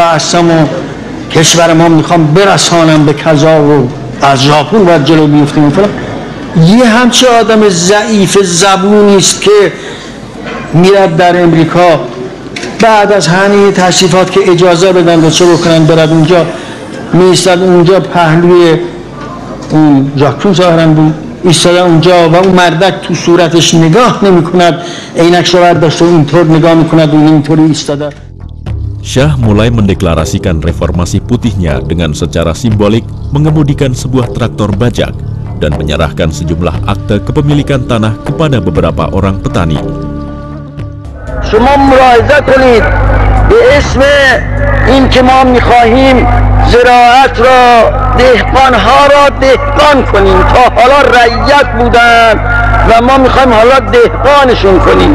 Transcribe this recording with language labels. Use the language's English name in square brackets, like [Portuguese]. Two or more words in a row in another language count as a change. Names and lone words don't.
[Persian] هستم و کشور ما میخوام برسانم به کذا و از ژاپن باید جلو بیفتیم و فلان، یه همچه آدم ضعیف زبونی است که میرد در امریکا بعد از همه تشریفات که اجازه بدن و چه بکنن برد اونجا، میستد اونجا پهلوی اون ژاکون ظاهرن بود ایستاده اونجا و اون مردک تو صورتش نگاه نمی کند، عینکش رو برداشته و اینطور نگاه میکند و اینطوری ایستاده. [Indonesian] Syah mulai mendeklarasikan reformasi putihnya dengan secara simbolik mengemudikan sebuah traktor bajak dan menyerahkan sejumlah akte kepemilikan tanah kepada beberapa orang petani. [Persian] شما ملاحظه کنید به اسم این که ما میخواهیم زراعت را دهقانها را دهقان کنیم، تا حالا رعیت بودن و ما میخوایم حالا دهقانشون کنیم.